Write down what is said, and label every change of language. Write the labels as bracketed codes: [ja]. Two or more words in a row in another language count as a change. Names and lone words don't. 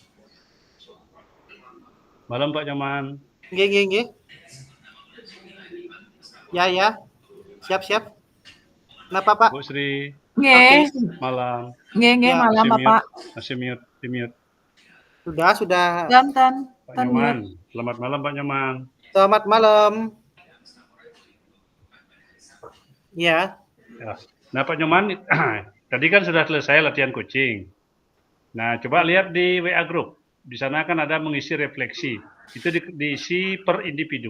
[id] Malam Pak Nyoman. Nggih. Ya. Siap. Kenapa, Pak? Bu Sri, Nge, malam. Ya. Malam Bapak. Masih mute, di mute. Sudah. Tan. Pak Nyoman, selamat malam Pak Nyoman. Selamat malam. Ya. Nah Pak Nyoman, tadi kan sudah selesai latihan coaching. Nah coba lihat di WA Group. Di sana kan ada mengisi refleksi. Itu diisi per individu.